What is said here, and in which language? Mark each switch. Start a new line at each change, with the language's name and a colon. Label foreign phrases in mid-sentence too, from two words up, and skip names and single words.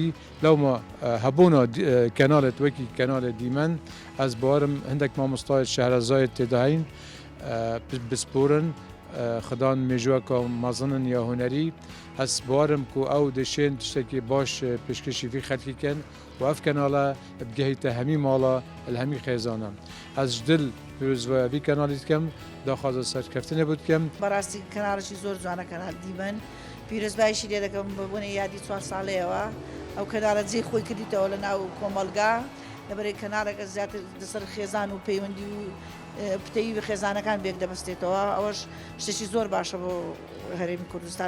Kurdish: Lewma hebûna kenalê wekî kenalê dîmen ez barim hindek mamostayê Şehrezayê têde heyn bisporin xedan mêjweka mezinin ya hunerî. Ez barim ku ew dişên tiştekî baş pêşkêşî vî xelkî kin û ev kenala bigehîte hemî mala li hemî xêzanan. Ez ji dil pîrozbaya vî kenalî dikim, daxwaza serkeftinê bû dikim.
Central Kurdish: بەڕاستی کەناڵێکی زۆر جوانە کەناڵ دیمەن. پیرۆزبایشی لێ دەکەم ببوونی یادی 4 ساڵەیەوە ئەو کەناڵە جێی خۆی کردیتەوە لە ناو کۆمەلگا لەبەرەی کەناڵێکە زیاتر لەسەر خێزان و پەیوەندی و پتەی خێزانەکان بێک دەبەستێتەوە. ئەوەش شتێکی زۆر باشە بۆ هەرێمی کوردستان.